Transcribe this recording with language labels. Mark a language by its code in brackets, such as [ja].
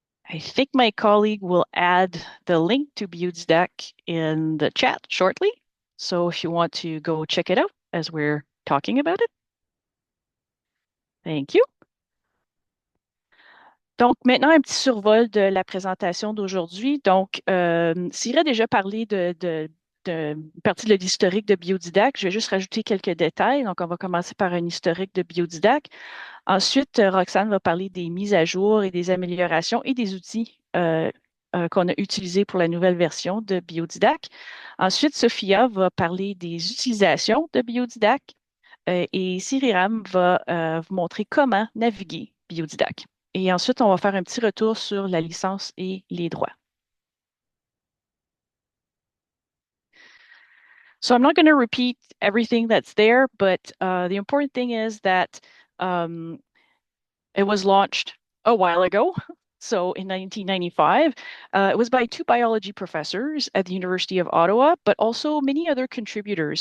[en] I think my colleague will add the link to BIODIDAC in the chat shortly. So if you want to go check it out as we're talking about it. Thank you. [fr] Donc, maintenant, un petit survol de la présentation d'aujourd'hui. Donc, Siri a déjà parlé de partie de l'historique de BIODIDAC. Je vais juste rajouter quelques détails. Donc, on va commencer par un historique de BIODIDAC. Ensuite, Roxane va parler des mises à jour et des améliorations et des outils qu'on a utilisés pour la nouvelle version de BIODIDAC. Ensuite, Sophia va parler des utilisations de BIODIDAC et Siriram va vous montrer comment naviguer BIODIDAC. Et ensuite, on va faire un petit retour sur la licence et les droits. [en] So I'm not going to repeat everything that's there, but the important thing is that it was launched a while ago. So in 1995, it was by two biology professors at the University of Ottawa, but also many other contributors.